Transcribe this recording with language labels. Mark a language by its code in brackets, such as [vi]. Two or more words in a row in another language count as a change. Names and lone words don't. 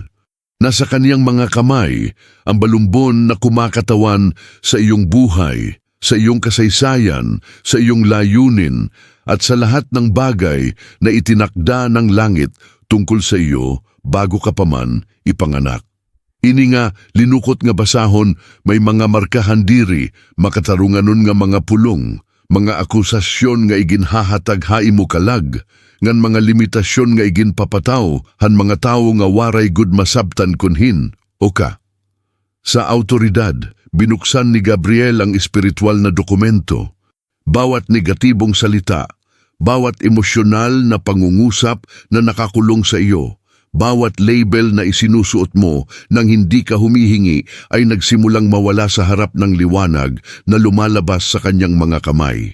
[tl] Nasa kaniyang mga kamay ang balumbon na kumakatawan sa iyong buhay, sa iyong kasaysayan, sa iyong layunin, at sa lahat ng bagay na itinakda ng langit tungkol sa iyo bago ka pa man ipanganak. [war] Ini nga, linukot nga basahon, may mga markahan diri, makatarunganon nga mga pulong, Mga akusasyon nga iginhahatag haimo kalag, ngan mga limitasyon nga iginpapataw, han mga tawo nga waray gud masabtan kunhin, o ka. [tl] Sa autoridad, binuksan ni Gabriel ang espiritual na dokumento. Bawat negatibong salita, bawat emosyonal na pangungusap na nakakulong sa iyo, bawat label na isinusuot mo nang hindi ka humihingi ay nagsimulang mawala sa harap ng liwanag na lumalabas sa kanyang mga kamay.